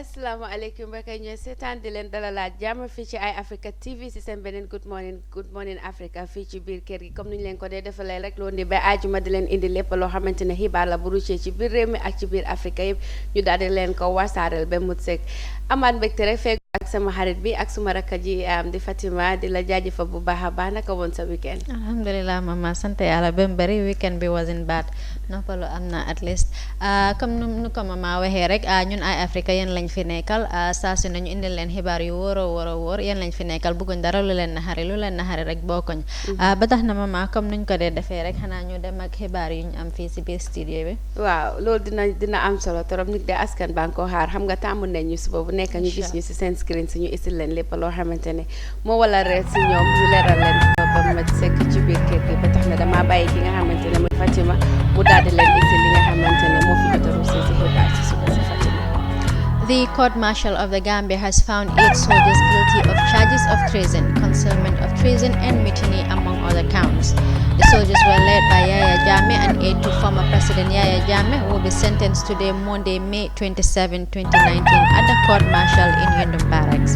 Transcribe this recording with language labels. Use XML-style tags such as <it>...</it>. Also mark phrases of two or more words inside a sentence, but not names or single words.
<wo>asalaamaaleykum mbokk yi ñooy seetaan di leen dalalaat jàmm fii ci Eye Africa TV si seen beneen</wo> <en>good morning</en> <wo>Africa fii ci biir kër gi comme ni ñu leen ko dee defalee rek loolu di ba àjjuma di leen indi lépp loo xamante ne xibaar la bu ruccee ci biir réew mi ak ci biir Africa yëpp ñu daal di leen ko wasaareel ba mu sekk amaat mbégte rek fekk ak sama xarit bi ak suma rakka ji di Fatima di la jaajëfal bu baax a baax naka woon sa weekend. Alhamdulillah mama sant yàlla ba mu bëri weekend bi</wo> <en>wasn't bad</en> <wo>noppalu am na</wo> <en>at least</en> <wo>comme nu ko mama waxee rek ñun Eye Africa yéen lañ fi nekkal saa su nañu indil leen xibaar yu wóor a wóor yéen lañ fi nekkal bëgguñ dara lu leen naxari rek bokkuñ ba tax na mama comme nuñ ko dee defee rek xanaa ñu dem ak xibaar yu ñu am fii si biir studio bi. waaw loolu dina am solo trop nit de askan baa ngi ko xaar xam nga tàmm nañ ñu suba bu nekk ñu gis ñu si seen screen si ñu isil leen lépp loo xamante ne moo wala reer si ñoom ñu leeral leen ba ma sekk ci biir kër gi ba tax na dama bàyyi ki nga xamante ne mooy Fatima mu daal di leen isil li nga xamante ne moo fi jot a ruusee si xibaar si suba si Fatima.</wo> <en>The court-martial of the Gambia has found 8 soldiers guilty of charges of treason, concealment of treason, and mutiny, among other counts. The soldiers were led by Yaya Jammeh, an aide to former President Yaya Jammeh, who will be sentenced today, Monday, May 27, 2019, at the court-martial in Yundum Barracks.</en>